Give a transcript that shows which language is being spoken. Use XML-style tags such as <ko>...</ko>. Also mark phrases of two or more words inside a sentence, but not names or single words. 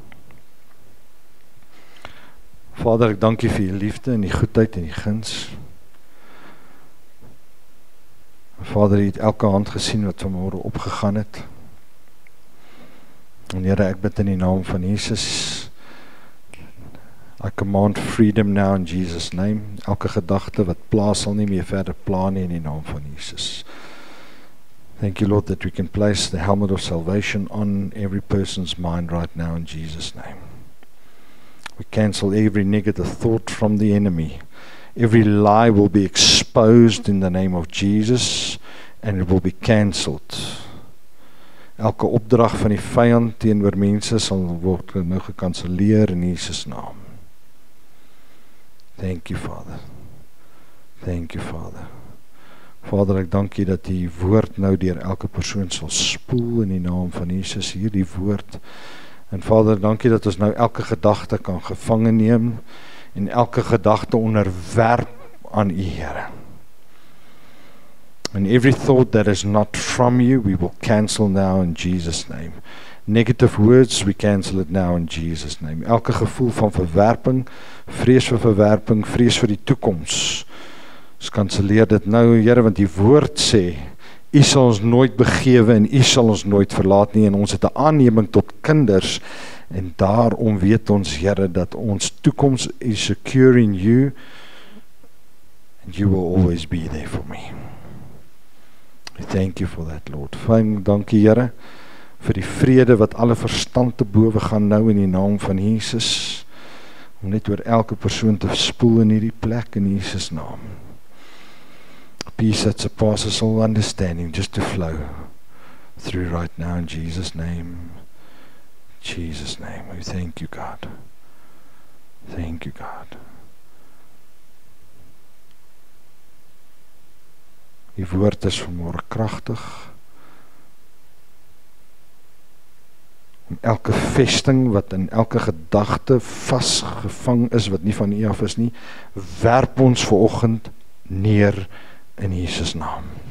<af>Vader, ek dank U vir U liefde en die goedheid en die guns. Vader, U het elke hand gesien wat vanmôre opgegaan het. En Here, ek bid in die naam van Jesus,</af> <en>I command freedom now in Jesus' name.</en> <af>Elke gedagte wat pla sal nie meer verder pla nie in die naam van Jesus.</af> <en>Thank you, Lord, that we can place the helmet of salvation on every person's mind right now in Jesus' name. We cancel every negative thought from the enemy. Every lie will be exposed in the name of Jesus and it will be cancelled.</en> <af>Elke opdrag van die vyand teenoor mense sal word nou gekanseleer in Jesus' naam.</af> <en>Thank you, Father. Thank you, Father.</en> <af>Vader, ek dank U dat die woord nou deur elke persoon sal spoel in die naam van Jesus, hierdie woord. En Vader, dank U dat ons nou elke gedagte kan gevange neem en elke gedagte onderwerp aan U, Here.</af> <en>And every thought that is not from You, we will cancel now in Jesus' name. Negative words, we cancel it now in Jesus' name.</en> <af>Elke gevoel van verwerping, vrees vir verwerping, vrees vir die toekoms, ons kanseleer dit nou, Here, want die woord sê, U sal ons nooit begewe en U sal ons nooit verlaat nie, en ons het 'n aanneming tot kinders, en daarom weet ons, Here, dat ons toekoms is</af> <en>secure in You, and You will always be there for me. We thank You for that, Lord.</en> <af>Fyn, dankie, Here, vir die vrede wat alle verstand te bowe gaan nou in die naam van Jesus, om net oor elke persoon te spoel in hierdie plek in Jesus' naam.</af> <en>Peace that surpasses all understanding, just to flow through right now in Jesus' name. Jesus' name. We thank You, God. Thank You, God.</en> <af>Die woord is vanmôre kragtig om elke vesting wat in elke gedagte vasgevang is wat nie van U af is nie, werp ons vanoggend neer in Jesus' naam.</af>